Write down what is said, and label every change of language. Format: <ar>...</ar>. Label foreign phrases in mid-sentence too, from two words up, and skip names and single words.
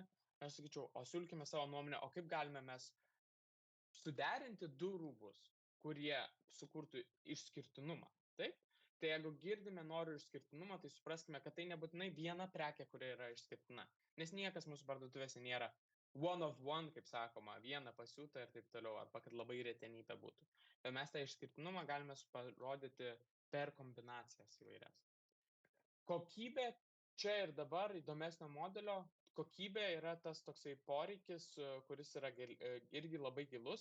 <lt>Aš sakyčiau, o siūlykime savo nuomonę, o kaip galime mes suderinti du rūbus, kurie sukurtų išskirtinumą. Taip? Tai jeigu girdime noriu išskirtinumą, tai supraskime, kad tai nebūtinai viena prekė, kuri yra išskirtina. Nes niekas mūsų parduotuvėse nėra</lt> <en>one of one,</en> <lt>kaip sakoma, viena pasiūta ir taip toliau, arba kad labai retenybė būtų. Bet mes tą išskirtinumą galime parodyti per kombinacijas įvairias. Kokybė čia ir dabar įdomesnio modelio. Kokybė yra tas toksai poreikis, kuris yra irgi labai gilus.</lt>